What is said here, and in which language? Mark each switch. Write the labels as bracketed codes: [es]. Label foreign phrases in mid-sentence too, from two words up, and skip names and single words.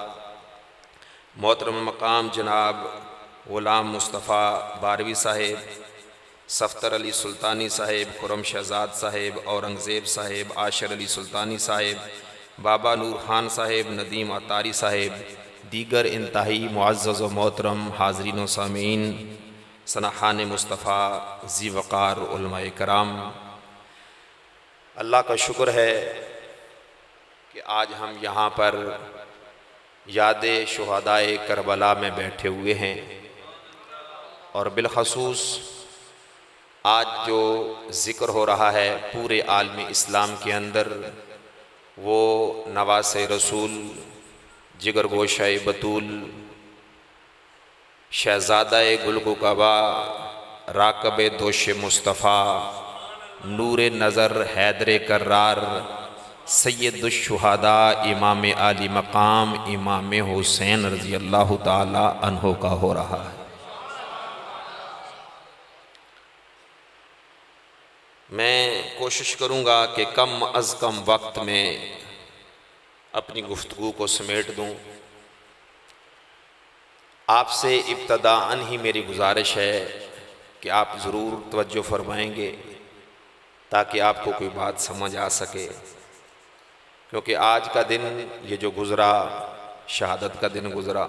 [ur] محترم مقام جناب غلام مصطفیٰ باروی صاحب، سفتر علی سلطانی صاحب، خرم شہزاد صاحب, اورنگزیب صاحب، عاشر علی سلطانی صاحب، بابا نور خان صاحب، ندیم عطاری صاحب، دیگر انتہائی معزز و محترم حاضرین و سامعین، ثناخوان مصطفیٰ ذی وقار علمائے کرام، اللہ کا شکر ہے کہ آج ہم یہاں پر یاد شہدائے کربلا میں بیٹھے ہوئے ہیں. اور بالخصوص آج جو ذکر ہو رہا ہے پورے عالم اسلام کے اندر، وہ نواسے رسول، جگر گوشۂ بتول, شہزادۂ گلگوں قبا، راکب دوش مصطفیٰ، نور نظر حیدر کرار، سید الشہداء امام عالی مقام امام حسین [ar] رضي الله تعالى عنه [ur] کا ہو رہا ہے. میں کوشش کروں گا کہ کم از کم وقت میں اپنی گفتگو کو سمیٹ دوں. آپ سے ابتداءً ہی میری گزارش ہے کہ آپ ضرور توجہ فرمائیں گے تاکہ آپ کو کوئی بات سمجھ آ سکے، کیونکہ آج کا دن یہ جو گزرا شہادت کا دن گزرا.